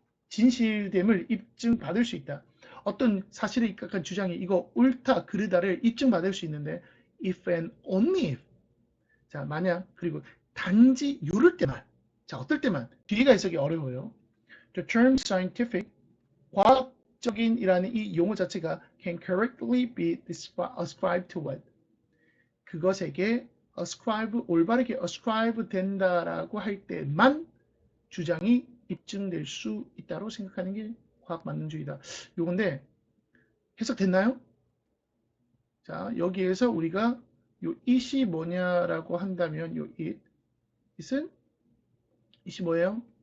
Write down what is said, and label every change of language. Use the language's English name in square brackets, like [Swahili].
[Korean] 진실됨을 입증받을 수 있다. 어떤 사실에 입각한 주장이 이거 옳다, 그르다를 입증받을 수 있는데 [English] if and only if. [Korean] 자, 만약 그리고 단지 요럴 때만. 자, 어떨 때만. 뒤가 해석이 어려워요. [English] The term scientific, [Korean] 과학 과학적인이라는 이 용어 자체가 [English] can correctly be ascribed to what? [Korean] 그것에게 ascribe, 올바르게 ascribe 된다라고 할 때만 주장이 입증될 수 있다고 생각하는 게 과학 만능주의다. 요건데 해석됐나요? 자, 여기에서 우리가 요 it이 뭐냐라고 한다면 요 it은 뭐예요?